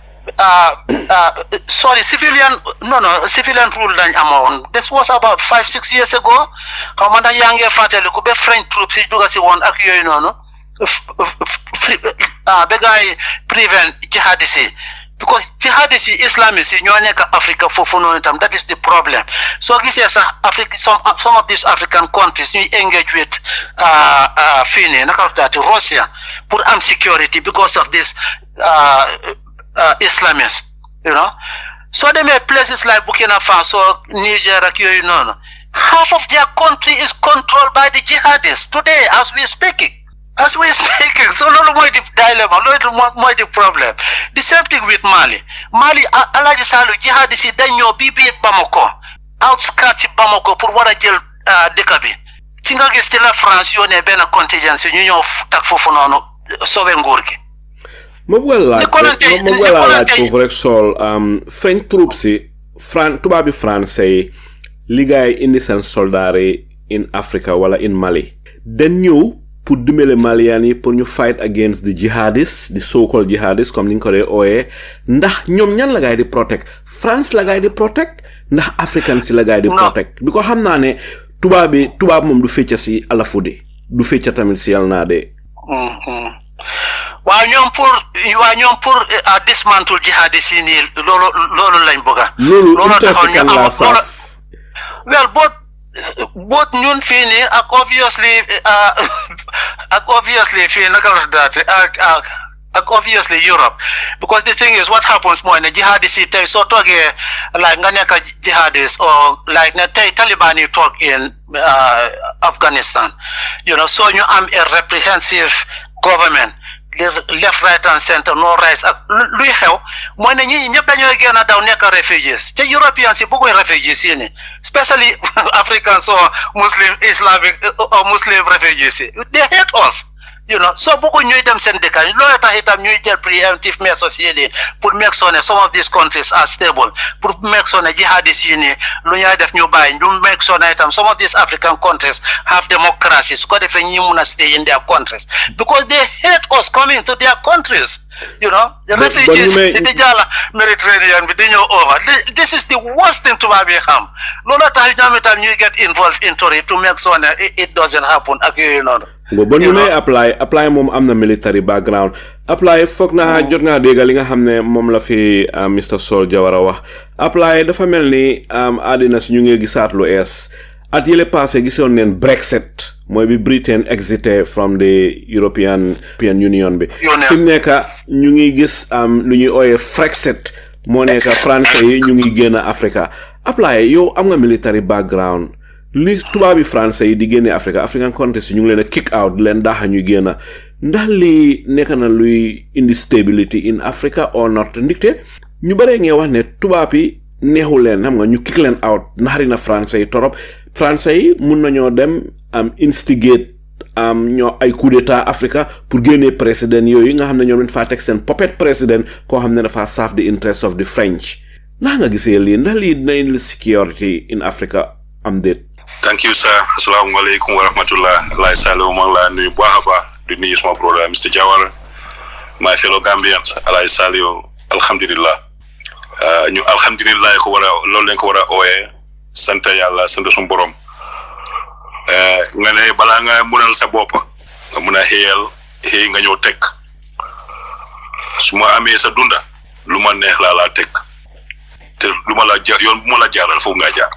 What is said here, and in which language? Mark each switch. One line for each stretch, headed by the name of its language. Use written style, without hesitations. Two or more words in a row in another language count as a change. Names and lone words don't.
English: sorry civilian rule
Wolof: lañ amoon
English: this was about 5-6 years ago
Wolof: xaw ma ndax yaa ngi fàttaliku ba
English: French troops
Wolof: yi dugga si woon ak yooyu noonu ba gaay
English: prevent jihadis
Wolof: yi
English: because jihadis
Wolof: yi islamist yi ñoo nekk Africa foofu noonu itam
English: that is the problem
Wolof: soo gisee sax Africa
English: some of these African countries
Wolof: ñuy
English: engage with
Wolof: fii nii naka daati Russia pour am
English: security because of this Islamists you know so
Wolof: demee
English: places like Burkina Faso Niger
Wolof: ak yooyu noonu
English: half of their country is controlled by the jihadists today as we speaking so
Wolof: loolu mooy di dilemma loolu mooy di
English: problem the same thing with Mali
Wolof: Alaaji Saliou jihadists yi dañ ñoo bii Bamako outskirts Bamako pour war a jël dëkk bi ci nga gis ci la France yónnee benn contingent ñu ñëw tak foofu noonu sowe nguur gi ma bëgg a laaj foofu rek Sol
English: French troops
Wolof: yi tubaab bi français yi liggéey indi seen soldats yi
English: in Africa
Wolof: wala
English: in Mali
Wolof: dañ ñëw pour dimbale Malian yi pour ñu
English: fight against the jihadists the so-called jihadists
Wolof: comme ni nga ko dee ooyee ndax ñoom ñan la gaay di protect France la gaay di protect ndax African si la gaay di protect bi ko xam naa ne tubaab moom du fecca si alafude du fecca tamit si yàlla naa de waaw ñoom pour dismantle jihadis yi nii loolu lañ bëgga loolu taxaw ñu am
English: well both
Wolof: ñun fii nii ak obviously fii naka la daate ak obviously Europe
English: because the thing is what happens
Wolof: mooy ne jihadis yi tey soo toogee like nga nekk
English: jihadis or like
Wolof: ne tey Taliban yi toog
English: in Afghanistan you know so
Wolof: ñu am
English: a reprehensive government left right and center no rights
Wolof: ak luy xew mooy ne ñi ñëpp dañoo génn daw nekk refugees te Europeans yi bëgguñ refugees yi ni
English: especially Africans or Muslim Islamic or Muslim refugees
Wolof: yi
English: they hate us you know so
Wolof: bëgguñ ñuy dem seen dëkk loolu tax itam ñuy jël
English: preemptive measures
Wolof: yi ni pour make sure ne
English: some of these countries are stable
Wolof: pour
English: make sure
Wolof: ne jihadis yi ni lu ñuy def ñu bàyyi ñu
English: make sure
Wolof: ne itam
English: some of these African countries have democracy
Wolof: su ko defee ñi mun a
English: stay in their countries because they hate us coming to their countries you know the refugees
Wolof: di jàlla Mediterranean bi di ñëw
English: over this is the worst thing
Wolof: tubaab yi xam loolu tax ñoom itam ñuy
English: get involved into it to make sure
Wolof: ne
English: it doesn't happen
Wolof: ak yooyu noonu bon ñu may apply moom am na
English: military background
Wolof: apply foog naa jot ngaa dégg li nga xam ne moom la fi Mr Sol Jawara wax apply dafa mel ni àddina si ñu ngi gisaat lu ees at yële passé gisoon neen Brexit mooy bi Britain exité
English: from the European Union
Wolof: bi fi mu nekk ñu ngi gis lu ñuy ooyee Frexit moo nekk français yi ñu ngi génn Africa apply yow am nga
English: military background
Wolof: li tubaabi français yi di génne
English: African countries
Wolof: ñu ngi leen a
English: kick out
Wolof: leen daaxa ñuy génn ndax lii nekk na luy indi
English: stability in Africa or not
Wolof: ndikte ñu bare ngee wax ne tubaab yi neexu leen xam nga ñu kick leen out naxari na français yi torop français yi mun nañoo dem instigate ñoo ay
French: coup d'état
Wolof: Africa pour génnee président yooyu nga xam ne ñoom lañ faa teg seen puppet président koo xam ne dafa
English: serve the interest of the French
Wolof: ndax nga gisee lii ndax lii dina indi
English: security in Africa
Wolof: am déet.
English: Thank you, sir.
Arabic: Assalamu alaikum wa rahmatullah. Allah salam
Wolof: wa nuyu bu baax a baax di nuyu sama
English: brother Mr. Jawara, my fellow Gambians.
Arabic: Allah salam alhamdulillah.
Wolof: Ñu alhamdulillah ko wara loolu lañ ko wara ooyee sant yàlla sant suñu borom. Nga ne balaa nga munal sa bopp nga mun a xëy nga ñëw teg su ma amee sa dunda lu ma neex laa teg te lu ma la yoon bu ma la jaaral foofu nga jaar.